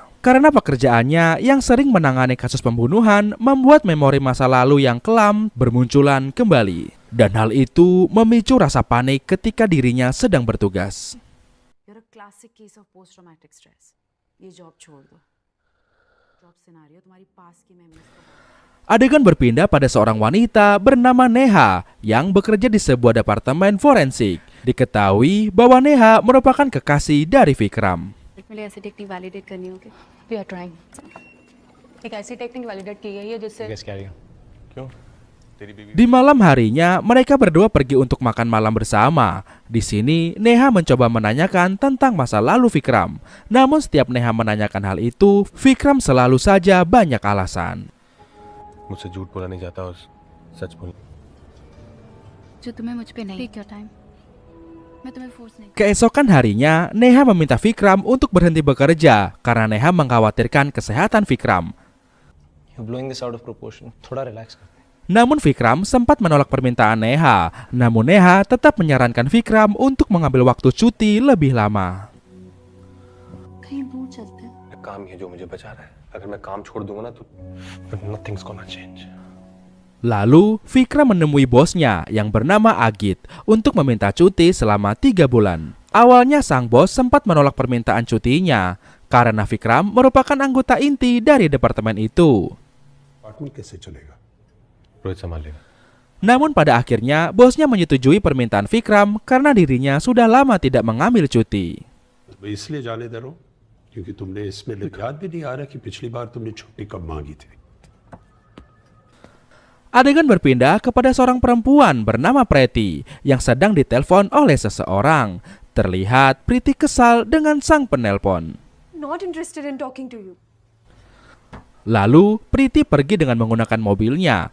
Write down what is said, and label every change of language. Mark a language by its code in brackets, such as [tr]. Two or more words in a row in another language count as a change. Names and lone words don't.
[id] Karena pekerjaannya yang sering menangani kasus pembunuhan membuat memori masa lalu yang kelam bermunculan kembali. Dan hal itu memicu rasa panik ketika dirinya sedang bertugas. [en] You're a classic case of post-traumatic stress. [hi] ये जॉब छोड़ दो. [en] job scenario [hi] तुम्हारी पास की मेमोरीज को [id] Adegan berpindah pada seorang wanita bernama Neha yang bekerja di sebuah departemen forensik. Diketahui bahwa Neha merupakan kekasih dari Vikram. [hi] मेरे ऐसी [en] technique validate [hi] करनी होगी. [en] We are trying. [hi] एक ऐसी [en] technique validate [hi] की गई है जिससे क्यों? [id] Di malam harinya, mereka berdua pergi untuk makan malam bersama. Di sini, Neha mencoba menanyakan tentang masa lalu Vikram. Namun setiap Neha menanyakan hal itu, Vikram selalu saja banyak alasan. [hi] मुझसे झूठ बोला नहीं जाता और सच बोल जो तुम्हें मुझ पे नहीं. [en] Take your time. [hi] मैं तुम्हें फोर्स नहीं. [id] Keesokan harinya, Neha meminta Vikram untuk berhenti bekerja karena Neha mengkhawatirkan kesehatan Vikram. [en] You're blowing this out of proportion. [hi] थोड़ा relax कर. [id] Namun Vikram sempat menolak permintaan Neha. Namun Neha tetap menyarankan Vikram untuk mengambil waktu cuti lebih lama. [hi] कहीं दूर चलते हैं. काम ही है जो मुझे बचा रहा है. अगर मैं काम छोड़ दूंगा ना तो [en] nothing's gonna change. [id] Lalu Vikram menemui bosnya yang bernama Agit untuk meminta cuti selama 3 bulan. Awalnya sang bos sempat menolak permintaan cutinya karena Vikram merupakan anggota inti dari departemen itu. [hi] रोहित संभाल लेगा. [id] Namun pada akhirnya bosnya menyetujui permintaan Vikram karena dirinya sudah lama tidak mengambil cuti. [hi] इसलिए जाने दे रहा हूं क्योंकि तुमने इसमें याद भी नहीं आ रहा कि पिछली बार तुमने छुट्टी कब मांगी थी. [id] Adegan berpindah kepada seorang perempuan bernama Preti yang sedang ditelepon oleh seseorang. Terlihat Priti kesal dengan sang penelpon. [en] Not interested in talking to you. [id] Lalu Priti pergi dengan menggunakan mobilnya.